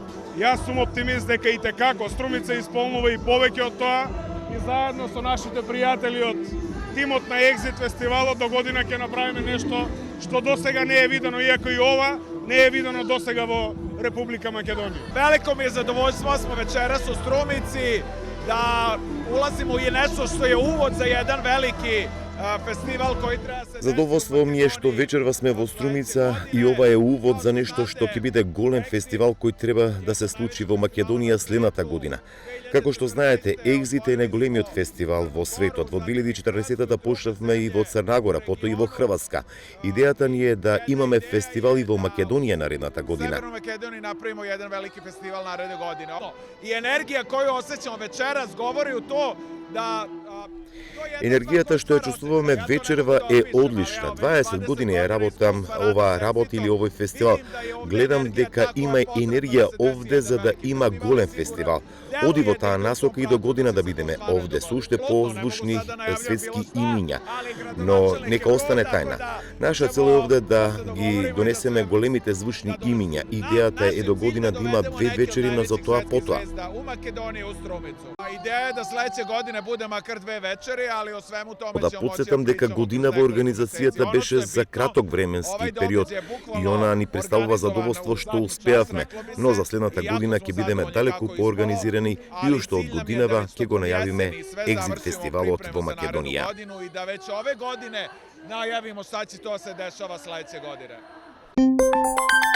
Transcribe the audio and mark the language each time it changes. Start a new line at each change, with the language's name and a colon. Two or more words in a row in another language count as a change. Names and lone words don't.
Macedonian: Јас сум оптимист дека и текако Струмица исполнува и повеќе од тоа и заедно со нашите пријатели од тимот на Exit фестивалот до година ќе направиме нешто што досега не е видено, иако и ова не е видено досега во Република Македонија.
Serbian: Veliko mi je zadovoljstvo smo večeras u Strumici, da ulazimo u nešto što je uvod za jedan veliki festival koji treba se...
Macedonian: Задоволство ми е што вечерва сме во Струмица и ова е увод за нешто што ќе биде голем фестивал кој треба да се случи во Македонија следната година. Како што знаете, Exit е најголемиот фестивал во светот. Во 2040-та почнавме и во Црна Гора, потоа и во Хрватска. Идејата ни е да имаме фестивал и во Македонија наредната година.
Serbian: U Makedoniji napravimo jedan veliki festival naredne godine. I energija koju osjećamo večeras govori u to da...
Macedonian: Енергијата што ја чувствуваме вечерва е одлична. 20 години ја работам оваа работа или овој фестивал. Гледам дека има енергија овде за да има голем фестивал. Оди во таа насока и до година да бидеме овде со уште позвучни светски имиња. Но нека остане тајна. Наша цел е овде да ги донесеме големите звучни имиња. Идејата е до година да има 2 вечери, но за тоа потоа. Идеја е да
Serbian: следеće godine bude makar 2 večeri, ali o svemu tome
Macedonian: Да подсетам дека година во организацијата беше за краток временски период и она ни представува задоволство што успеавме, но за следната година ќе бидеме далеку поорганизирани и уште од годинава ќе го најавиме Exit фестивалот во Македонија.
Serbian: I da već ove godine najavimo šta će to se dešava sledeće godine.